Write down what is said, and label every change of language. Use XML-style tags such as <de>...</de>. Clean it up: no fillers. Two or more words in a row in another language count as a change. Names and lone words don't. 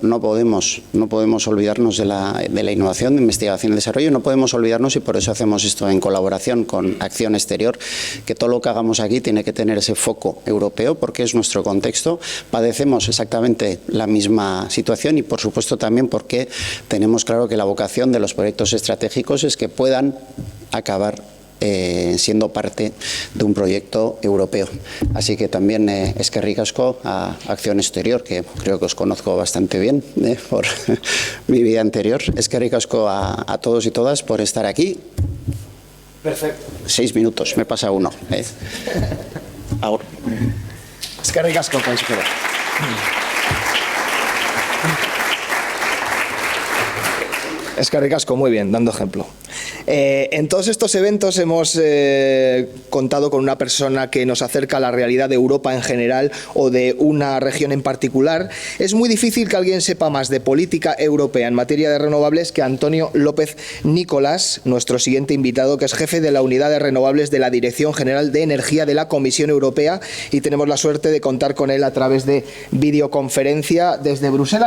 <es>No podemos olvidarnos de la innovación, de investigación y desarrollo, no podemos olvidarnos, y por eso hacemos esto en colaboración con Acción Exterior, que todo lo que hagamos aquí tiene que tener ese foco europeo porque es nuestro contexto. Padecemos exactamente la misma situación y por supuesto también porque tenemos claro que la vocación de los proyectos estratégicos es que puedan acabar siendo parte de un proyecto europeo. Así que también</es> <eu>eskerrik asko</eu> <es>a Acción Exterior, que creo que os conozco bastante bien por mi vida anterior.</es> <eu>Eskerrik asko</eu> <es>a todos y todas por estar aquí. Perfecto. 6 minutos, me pasa uno. Ahora.</es> <eu>Eskerrik asko, consejero. Eskerrik asko,</eu> <es>muy bien, dando ejemplo. En todos estos eventos hemos contado con una persona que nos acerca a la realidad de Europa en general o de una región en particular. Es muy difícil que alguien sepa más de política europea en materia de renovables que Antonio López Nicolás, nuestro siguiente invitado, que es jefe de la Unidad de Renovables de la Dirección General de Energía de la Comisión Europea, y tenemos la suerte de contar con él a través de videoconferencia desde Bruselas.</es>